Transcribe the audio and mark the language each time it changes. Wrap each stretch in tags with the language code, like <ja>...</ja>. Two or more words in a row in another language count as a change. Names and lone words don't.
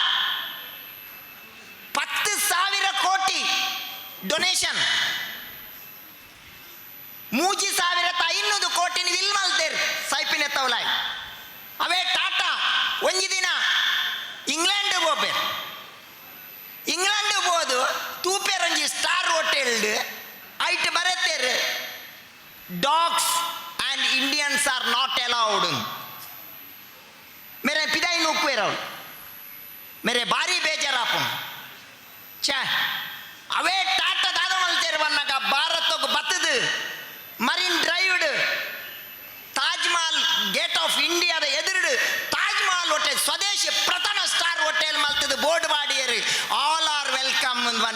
<tcy>10,000 ಕೋಟಿ ಡೊನೇಷನ್ 3,500 ಕೋಟಿ ವಿಲ್ ಮಲ್ತೇರು ಸೈಪಿನ ತವಲಾಯ್ ಅವೇ ಟಾಟಾ ಒಂಜಿ ದಿನ ಇಂಗ್ಲೆಂಡ್ ಹೋಗ್ಬೇರು ಇಂಗ್ಲೆಂಡ್ ಹೋದು ತೂಪೇರಂಜಿ</tcy> <en>star hotel</en> <tcy>ಐಟ್ ಬರತ್ತೇರು</tcy> <en>dogs and Indians are not allowed</en> <tcy>ಮೇರೆ ಪಿದಾಯಿ ನೂಕುವೇರ ಅವಳು ಮೇರೆ ಭಾರಿ ಬೇಜಾರಾಪ ಛೇ ಅವೇ ಟಾಟಾ ದಾದ ಮಲ್ತೇರು ಬನ್ನಾಗ ಭಾರತಕ್ಕೆ ಬತ್ತದು ಮರಿನ್ ಡ್ರೈವ್ಡ್ ತಾಜ್ ಮಹಲ್ ಗೇಟ್ ಆಫ್ ಇಂಡಿಯಾದ ಎದುರುಡು ತಾಜ್ ಮಹಲ್ ಹೋಟೆಲ್ ಸ್ವದೇಶಿ ಪ್ರಥಮ</tcy> <en>star hotel</en> <tcy>ಮಲ್ತದು ಬೋರ್ಡ್ ಬಾಡಿಯರು</tcy> <en>all are welcome</en>